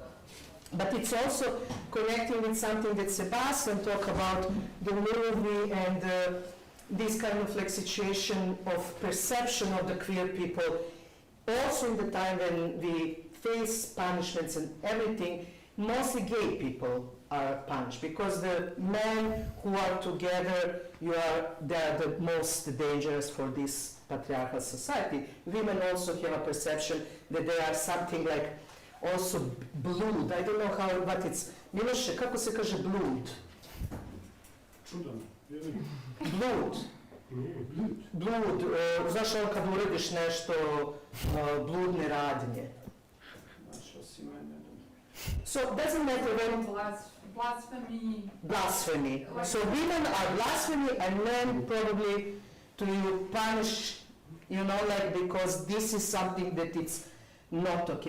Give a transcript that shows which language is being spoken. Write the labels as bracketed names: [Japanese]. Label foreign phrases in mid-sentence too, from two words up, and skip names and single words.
[English] But it's also connecting with something that Sebastian talked about, the movie and this kind of like situation of perception of the queer people, also in the time when we face punishments and everything, mostly gay people are punished because the men who are together, they are the most dangerous for this patriarchal society. Women also have a perception that they are something like also blood. I don't know how, but it's, [Serbian] Miloše, kako se kaže blood? [English] Blood. [Serbian] Blud, znaš ono kad urediš nešto, bludne radnje. [English] So it doesn't matter when... Blasphemy. Blasphemy. So women are blasphemy and men probably to punish, you know, like because this is something that it's not okay.